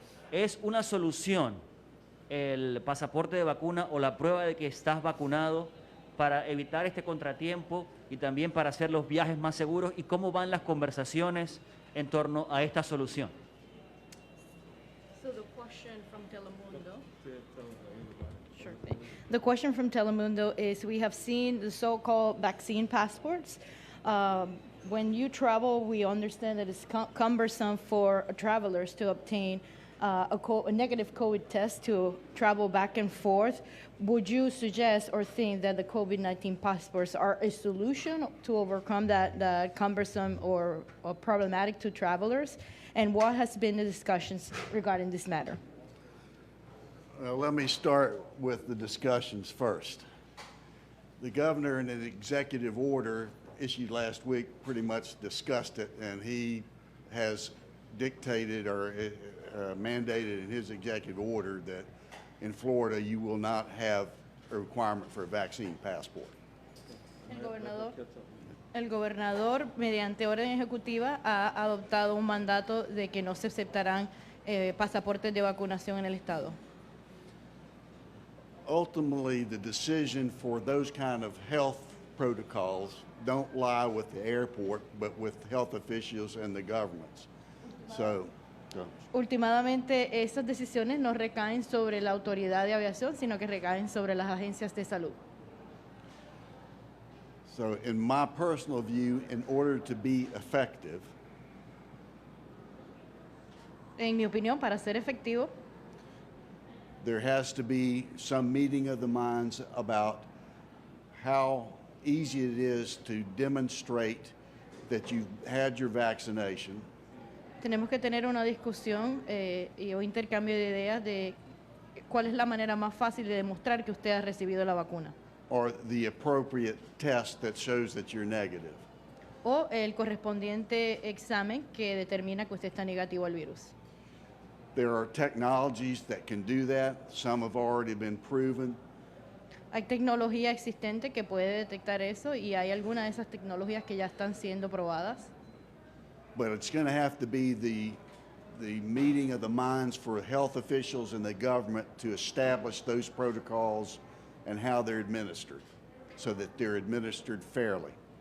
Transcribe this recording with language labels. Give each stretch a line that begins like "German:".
Spanish: Es una solución el pasaporte de vacuna o la prueba de que estás vacunado para evitar este contratiempo y también para hacer los viajes más seguros, y cómo van las conversaciones en torno a esta solución.
English: So the question from Telemundo. Sure thing. The question from Telemundo is, we have seen the so-called vaccine passports. When you travel, we understand that it's cumbersome for travelers to obtain a negative COVID test to travel back and forth. Would you suggest or think that the COVID-19 passports are a solution to overcome that cumbersome or problematic to travelers? And what has been the discussions regarding this matter? Let me start with the discussions first. The governor, in an executive order issued last week, pretty much discussed it, and he has dictated or mandated in his executive order that in Florida you will not have a requirement for a vaccine passport.
Spanish: El gobernador, mediante orden ejecutiva, ha adoptado un mandato de que no se aceptarán pasaportes de vacunación en el estado.
English: Ultimately, the decision for those kind of health protocols don't lie with the airport, but with health officials and the governments.
Spanish: Últimamente, esas decisiones no recaen sobre la autoridad de aviación, sino que recaen sobre las agencias de salud.
English: So in my personal view, in order to be effective,
Spanish: en mi opinión, para ser efectivo,
English: there has to be some meeting of the minds about how easy it is to demonstrate that you've had your vaccination.
Spanish: Tenemos que tener una discusión y un intercambio de ideas de cuál es la manera más fácil de demostrar que usted ha recibido la vacuna.
English: Or the appropriate test that shows that you're negative.
Spanish: O el correspondiente examen que determina que usted está negativo al virus.
English: There are technologies that can do that. Some have already been proven.
Spanish: Hay tecnología existente que puede detectar eso, y hay algunas de esas tecnologías que ya están siendo probadas.
English: But it's going to have to be the meeting of the minds for health officials and the government to establish those protocols and how they're administered, so that they're administered fairly.